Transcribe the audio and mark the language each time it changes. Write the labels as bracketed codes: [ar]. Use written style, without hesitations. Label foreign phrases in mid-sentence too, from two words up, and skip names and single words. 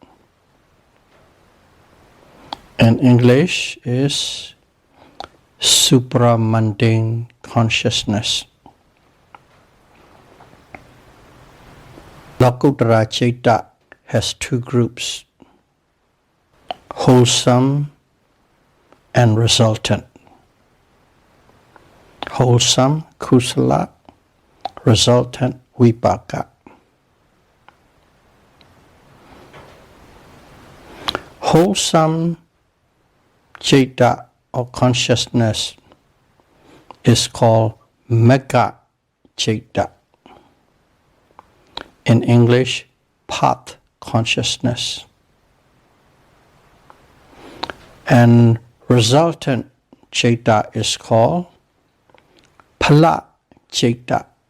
[en] In English is Supramundane Consciousness. [pi] Lokuttara Citta [en] has two groups, wholesome and resultant. Wholesome, kusala, resultant, vipaka. Wholesome citta or consciousness is called [pi] Magga citta. [en] In English, path consciousness. And resultant citta is called [pi] Phala citta.